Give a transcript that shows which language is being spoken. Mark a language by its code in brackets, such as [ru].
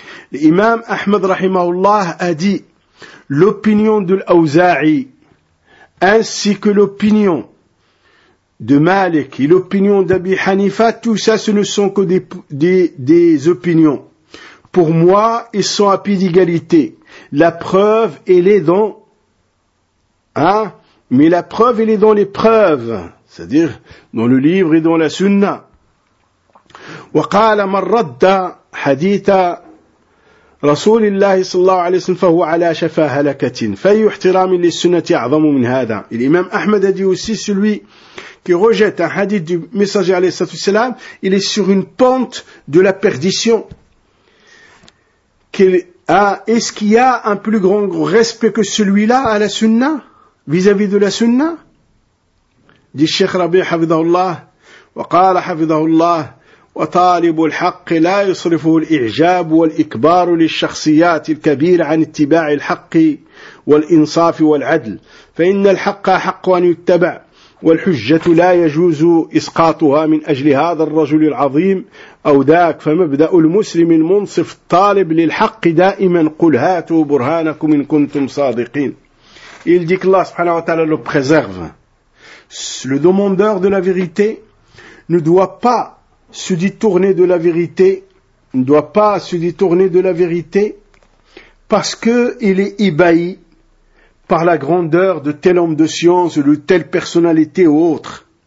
[fr] L'imam Ahmad rahimahullah a dit l'opinion de l'Auza'i ainsi que l'opinion de Malik et l'opinion d'Abi Hanifa, tout ça ce ne sont que des opinions. Pour moi, ils sont à pied d'égalité. La preuve, elle est dans, hein, mais la preuve, elle est dans les preuves, c'est-à-dire dans le livre et dans la sunna. [ar] وقال من رد حديث رسول الله صلى الله عليه وسلم فهو على شفا هلكة فأي احترام للسنة أعظم من هذا. [fr] الإمام أحمد a dit aussi celui qui rejette un hadith du messager عليه الصلاة والسلام, il est sur une pente de la perdition. Est-ce qu'il y a un plus grand respect que celui-là à la sunna, vis-à-vis de la sunna? Dit Cheikh Rabi [ar] حفظه الله وقال حفظه الله وطالب الحق لا يصرفه الإعجاب والإكبار للشخصيات الكبيرة عن اتباع الحق والإنصاف والعدل فإن الحق حق أن يتبع والحجة لا يجوز إسقاطها من أجل هذا الرجل العظيم أو ذاك فمبدأ المسلم المنصف طالب للحق دائما قل هاتوا برهانكم إن كنتم صادقين. [fr] Il dit que Allah subhanahu wa ta'ala le préserve. Le demandeur de la vérité ne doit pas se détourner de la vérité, ne doit pas se détourner de la vérité, parce que il est ébahi par la grandeur de tel homme de science, de telle personnalité ou autre.